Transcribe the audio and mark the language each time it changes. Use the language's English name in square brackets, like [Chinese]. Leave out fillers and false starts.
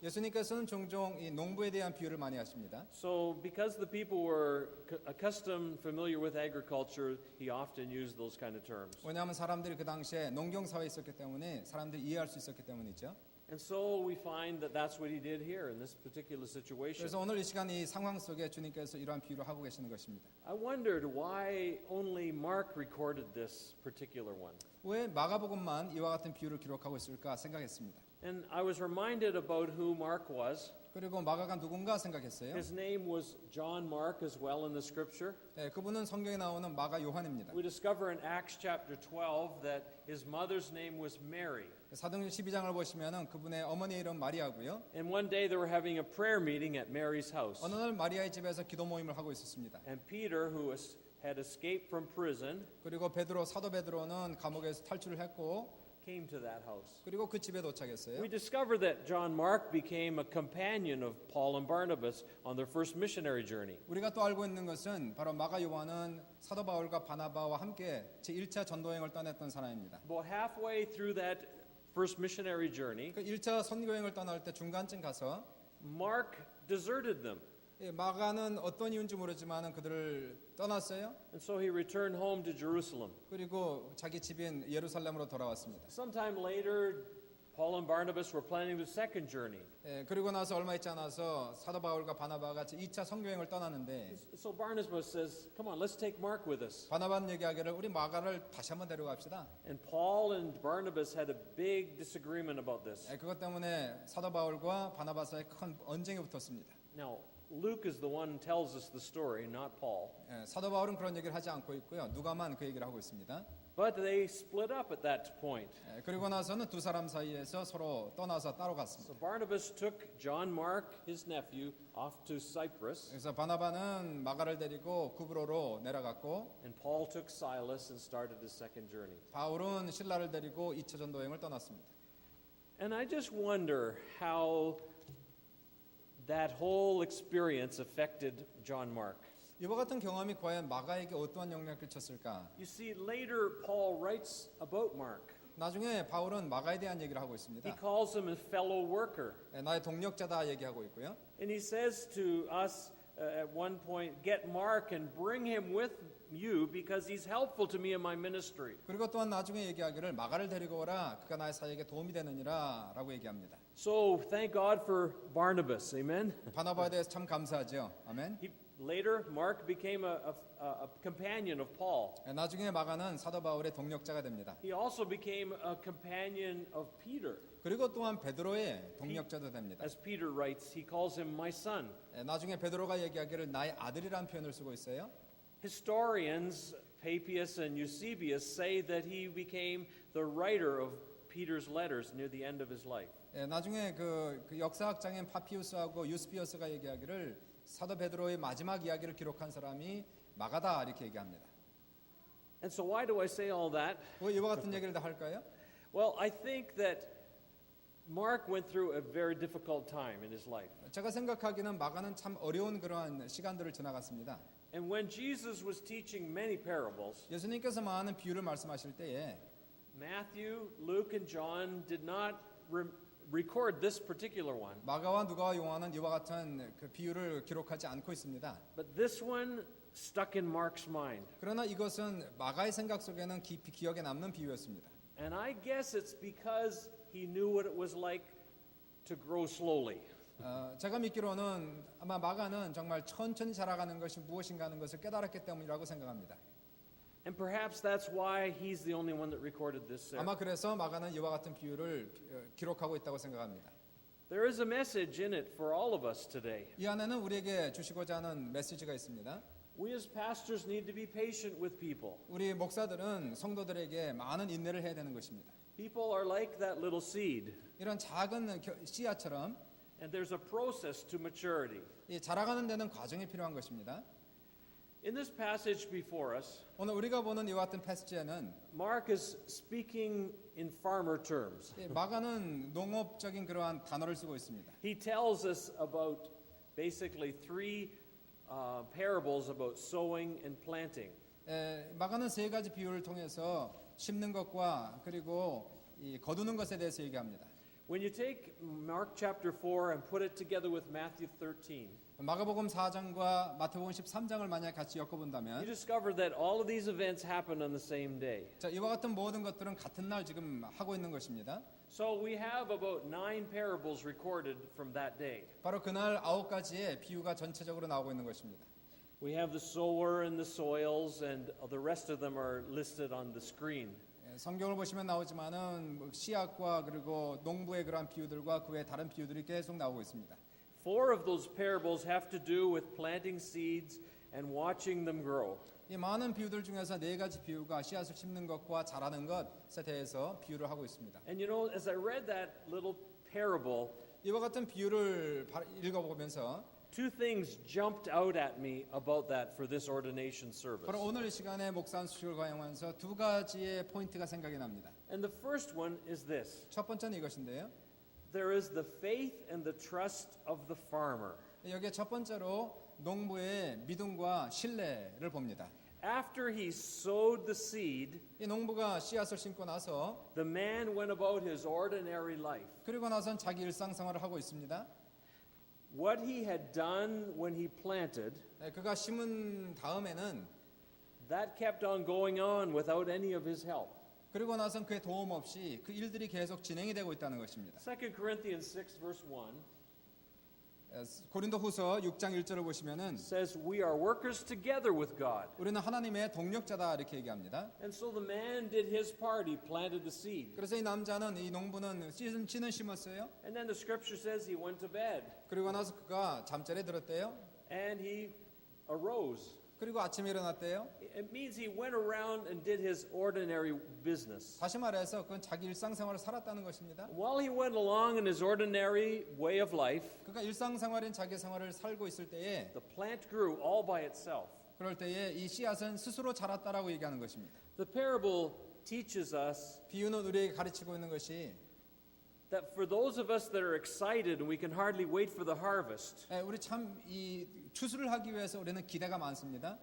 [Korean] 예수님께서는 종종 이 농부에 대한 비유를 많이 하십니다. [English] So because the people were accustomed, familiar with agriculture, he often used those kind of terms. [Korean] 왜냐하면 사람들이 그 당시에 농경 사회에 있었기 때문에 사람들이 이해할 수 있었기 때문이죠. [English] And so we find that that's what he did here in this particular situation. [Korean] 그래서 오늘 이 시간 이 상황 속에 주님께서 이러한 비유를 하고 계시는 것입니다. [English] I wondered why only Mark recorded this particular one. [Korean] 왜 마가복음만 이와 같은 비유를 기록하고 있을까 생각했습니다. [English] And I was reminded about who Mark was. [Korean] 그리고 마가가 누군가 생각했어요. [English] His name was John Mark as well in the scripture. [Korean] 예, 그분은 성경에 나오는 마가 요한입니다. [English] We discover in Acts chapter 12 that his mother's name was Mary. [Korean] 사도행전 12장을 보시면은 그분의 어머니의 이름 마리아고요. [English] And one day they were having a prayer meeting at Mary's house. [Korean] 어느 날 마리아의 집에서 기도 모임을 하고 있었습니다. [English] And Peter, who had escaped from prison, [Korean] 그리고 사도 베드로는 감옥에서 탈출을 했고 [English] came to that house. [Korean] 그리고 그 집에 도착했어요. [English] We discover that John Mark became a companion of Paul and Barnabas on their first missionary journey. [Korean] 우리가 또 알고 있는 것은 바로 마가 요한은 사도 바울과 바나바와 함께 제1차 전도여행을 떠났던 사람입니다. [English] About halfway through that first missionary journey, [Korean] 그 1차 선교여행을 떠날 때 중간쯤 가서 [English] Mark deserted them. [Korean] 마가는 어떤 이유인지 모르지만 그들을 떠났어요. [English] And so he returned home to Jerusalem. [Korean] 그리고 자기 집인 예루살렘으로 돌아왔습니다. [English] Sometime later, Paul and Barnabas were planning the second journey. [Korean] 그리고 나서 얼마 있지 않아서 사도 바울과 바나바가 제2차 선교여행을 떠나는데 [English] So Barnabas says, "Come on, let's take Mark with us." [Korean] 바나바는 얘기하기를 우리 마가를 다시 한번 데려갑시다. [English] And Paul and Barnabas had a big disagreement about this. [Korean] 그것 때문에 사도 바울과 바나바 사이에 큰 언쟁이 붙었습니다. [English] Now, Luke is the one who tells us the story, not Paul. [Korean] 사도 바울은 그런 얘기를 하지 않고 있고요. 누가만 그 얘기를 하고 있습니다. [English] But they split up at that point. [Korean] 그리고 나서는 두 사람 사이에서 서로 떠나서 따로 갔습니다. [English] So Barnabas took John Mark, his nephew, off to Cyprus, [Korean] 그래서 바나바는 마가를 데리고 구브로로 내려갔고 [English] and Paul took Silas and started his second journey. [Korean] 바울은 신라를 데리고 2차 전도여행을 떠났습니다. [English] And I just wonder how that whole experience affected John Mark. [Korean] 이와 같은 경험이 과연 마가에게 어떠한 영향을 끼쳤을까? [English] You see, later Paul writes about Mark. [Korean] 나중에 바울은 마가에 대한 얘기를 하고 [English] He [Korean] 있습니다. [English] calls him a fellow worker. [Korean] 나의 동력자다 얘기하고 있고요. [English] And he says to us at one point, "Get Mark and bring him with you because he's helpful to me in my ministry." [Korean] 그리고 또한 나중에 얘기하기를 마가를 데리고 오라 그가 나의 사역에 도움이 되느니라라고 얘기합니다. [English] So thank God for Barnabas, amen. [Korean] 바나바에 대해서 참 감사하죠. 아멘. [English] Later, Mark became a companion of Paul. [Korean] 나중에 마가는 사도 바울의 동력자가 됩니다. [English] He also became a companion of Peter. [Korean] 그리고 또한 베드로의 동력자도 됩니다. [English] As Peter writes, he calls him my son. [Korean] 나중에 베드로가 얘기하기를 나의 아들이라는 표현을 쓰고 있어요. [English] Historians Papias and Eusebius say that he became the writer of Peter's letters near the end of his life. [Korean] 나중에 그 역사학장인 파피우스하고 유스비어스가 얘기하기를 사도 베드로의 마지막 이야기를 기록한 사람이 마가다 이렇게 얘기합니다. [English] And so why do I say all that? [Korean] 왜 이와 같은 얘기를 다 할까요? [English] Well, I think that Mark went through a very difficult time in his life. [Korean] 제가 생각하기는 마가는 참 어려운 그러한 시간들을 지나갔습니다. [English] And when Jesus was teaching many parables, [Korean] 예수님께서 많은 비유를 말씀하실 때에 [English] Matthew, Luke, and John did not record this particular one. [Korean] 마가와 누가와 요한은 이와 같은 그 비유를 기록하지 않고 있습니다. [English] But this one stuck in Mark's mind. [Korean] 그러나 이것은 마가의 생각 속에는 깊이 기억에 남는 비유였습니다. [English] And I guess it's because he knew what it was like to grow slowly. [Korean] 제가 믿기로는 아마 마가는 정말 천천히 자라가는 것이 무엇인가 하는 것을 깨달았기 때문이라고 생각합니다. [English] And perhaps that's why he's the only one that recorded this. [Korean] 아마 그래서 마가는 이와 같은 비유를 기록하고 있다고 생각합니다. [English] There is a message in it for all of us today. [Korean] 이 안에는 우리에게 주시고자 하는 메시지가 있습니다. [English] We as pastors need to be patient with people. [Korean] 우리 목사들은 성도들에게 많은 인내를 해야 되는 것입니다. [English] People are like that little seed, [Korean] 이런 작은 씨앗처럼 [English] and there's a process to maturity. [Korean] 이 자라가는 데는 과정이 필요한 것입니다. [English] In this passage before us, [Korean] 오늘 우리가 보는 이와 같은 패스지에는 [English] Mark is speaking in farmer terms. [Korean] 마가는 농업적인 그러한 단어를 쓰고 있습니다. [English] He tells us about basically three parables about sowing and planting. [Korean] 마가는 세 가지 비유를 통해서 심는 것과 그리고 이 거두는 것에 대해서 얘기합니다. [English] When you take Mark chapter 4 and put it together with Matthew 13, [Korean] 마가복음 4장과 마태복음 13장을 만약 같이 [English] you [Korean] 엮어본다면 [English] discover that all of these events happened on the same day. [Korean] 자, 이와 같은 모든 것들은 같은 날 지금 하고 있는 것입니다. [English] So we have about 9 parables recorded from that day. [Korean] 바로 그날 9가지의 비유가 전체적으로 나오고 있는 것입니다. [English] We have the sower and the soils, and the rest of them are listed on the screen. [Korean] 성경을 보시면 나오지만은 씨앗과 그리고 농부의 그러한 비유들과 그 외 다른 비유들이 계속 나오고 있습니다. [English] 4 of those parables have to do with planting seeds and watching them grow. [Korean] 이 많은 비유들 중에서 4가지 비유가 씨앗을 심는 것과 자라는 것에 대해서 비유를 하고 있습니다. [English] And you know, as I read that little parable, [Korean] 이와 같은 비유를 읽어보면서 [English] two things jumped out at me about that for this ordination service. [Korean] 바로 오늘 이 시간에 목사 안수식을 거행하면서 2가지의 포인트가 생각이 납니다. [English] And the first one is this. [Korean] 첫 번째는 이것인데요. [English] There is the faith and the trust of the farmer. [Korean] 여기에 첫 번째로 농부의 믿음과 신뢰를 봅니다. [English] After he sowed the seed, [Korean] 이 농부가 씨앗을 심고 나서 [English] the man went about his ordinary life. [Korean] 그리고 나선 자기 일상생활을 하고 있습니다. [English] What he had done when he planted, [Korean] 그가 심은 다음에는 [English] that kept on going on without any of his help. [Korean] 그리고 나선 그의 도움 없이 그 일들이 계속 진행이 되고 있다는 것입니다. [English] 2 Corinthians 6 verse 1 [Korean] 고린도후서 6장 1절을 보시면은 [English] says we are workers together with God. [Korean] 우리는 하나님의 동력자다 이렇게 얘기합니다. [English] And so the man did his part. He planted the seed. [Korean] 그래서 이 남자는 이 농부는 씨는 심었어요. [English] And then the scripture says he went to bed [Korean] 그리고 나서 그가 잠자리에 들었대요. [English] and he arose. [Korean] 그리고 아침에 일어났대요. [English] It means he went around and did his ordinary business. [Korean] 다시 말해서 그건 자기 일상생활을 살았다는 것입니다. [English] While he went along in his ordinary way of life, [Korean] 그가 일상생활인 자기 생활을 살고 있을 때에 [English] the plant grew all by itself. [Korean] 그럴 때에 이 씨앗은 스스로 자랐다라고 얘기하는 것입니다. [English] The parable teaches us [Korean] 비유는 우리에게 가르치고 있는 것이 [English] that for those of us that are excited and we can hardly wait for the harvest, [Korean] 우리 참 이 추수를 하기 위해서 우리는 기대가 많습니다.